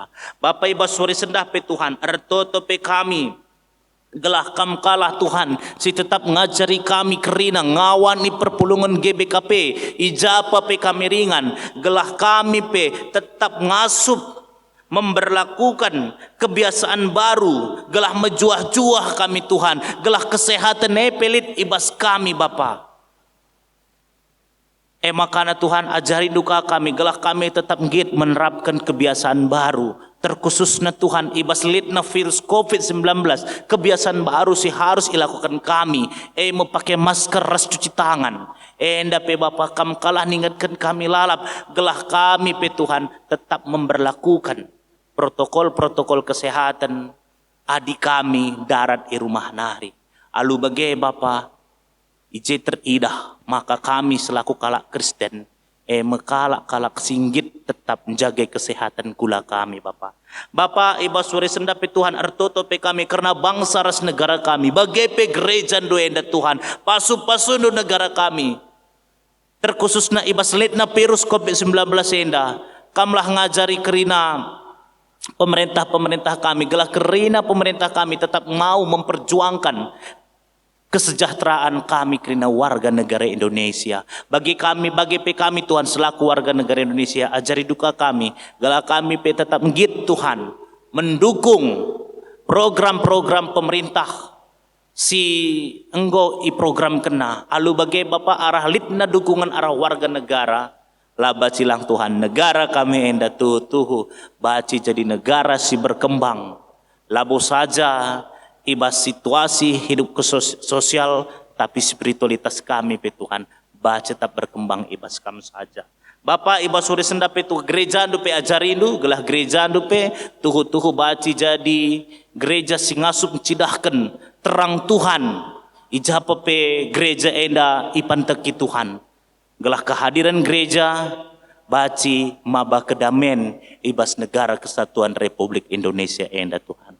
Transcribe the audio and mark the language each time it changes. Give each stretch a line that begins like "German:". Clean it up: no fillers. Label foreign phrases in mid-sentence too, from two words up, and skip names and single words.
Batak Karo: Bapa ibas sore sendah Tuhan artotope kami gelah kam kalah Tuhan si tetap ngajari kami kerina ngawani perpulungan GBKP ijapa kami ringan gelah kami tetap ngasup
Indonesian: memberlakukan kebiasaan baru
Batak Karo: gelah mejuah-juah kami Tuhan gelah kesehatan pelit ibas kami Bapa. Makana Tuhan ajari duka kami, gelah kami tetap git
Indonesian: menerapkan kebiasaan baru.
Batak Karo: Terkhususnya Tuhan ibas litna virus COVID-19,
Indonesian: kebiasaan baru
Batak Karo: sih
Indonesian: harus dilakukan
Batak Karo: kami.
Indonesian: Memakai masker, ras cuci tangan.
Batak Karo: Ndape Bapa kam kalah ningatkan kami lalap, gelah kami Tuhan tetap
Indonesian: memberlakukan protokol-protokol kesehatan
Batak Karo: adik kami darat
Indonesian: di rumah
Batak Karo: nari. Alu bagai Bapa ije teridah maka kami selaku kalak Kristen mekalak-kalak singgit tetap
Indonesian: menjaga kesehatan
Batak Karo: kula kami Bapa. Bapa ibas sore sendap Tuhan artoto kami karena bangsa ras negara kami bagai gereja doenda Tuhan pasu-pasu negara kami terkhususnya ibas letna virus COVID-19 enda kamlah ngajari kerina pemerintah kami gelah kerina pemerintah kami
Indonesian: tetap mau memperjuangkan kesejahteraan
Batak Karo: kami kerana
Indonesian: warga negara Indonesia.
Batak Karo: Bagi kami Tuhan
Indonesian: selaku warga negara Indonesia,
Batak Karo: ajari duka kami, gelah kami tetap ngit Tuhan,
Indonesian: mendukung program-program pemerintah
Batak Karo: si enggo program kena. Alu bagi Bapa arah litna dukungan arah
Indonesian: warga negara,
Batak Karo: laba cilang Tuhan, negara kami enda tuhu, baci jadi negara si berkembang. Labo saja ibas
Indonesian: situasi hidup sosial
Batak Karo: tapi spiritualitas kami Tuhan baca tetap berkembang ibas kami saja. Bapak ibas sore sendap gereja dupe ajarindu gelah gereja dupe tuhu baci jadi gereja singasup cidahkan terang Tuhan ijapa gereja enda ipanteki Tuhan gelah kehadiran gereja baci maba kedamen ibas negara kesatuan Republik Indonesia enda Tuhan.